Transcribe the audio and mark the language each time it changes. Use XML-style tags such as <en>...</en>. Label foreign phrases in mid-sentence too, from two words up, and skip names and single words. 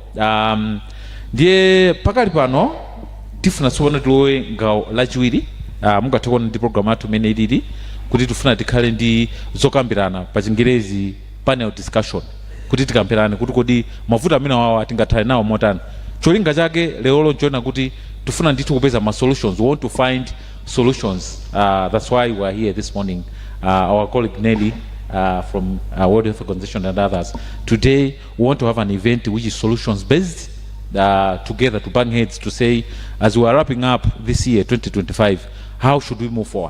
<ny>Ndiye pakali pano tifuna tsopano tilowe ngawo lachiwiri. Mungathe kuona ndi program yathu imene ilili kuti tifuna tikhale ndi zokambirana pa Chingerezi</ny> <en>panel discussion,</en> <ny>kuti tikambirane kuti kodi mavuto amene wawa tingathale nawo motani. Cholinga chake lero nchoona kuti tifuna ndithu kupeza ma solutions.</ny> <en>We want to find solutions. That's why we are here this morning. Our colleague Nelly from World Health Organization and others. Today we want to have an event which is solutions based, together to bang heads to say, as we are wrapping up this year 2025, how should we move forward?</en>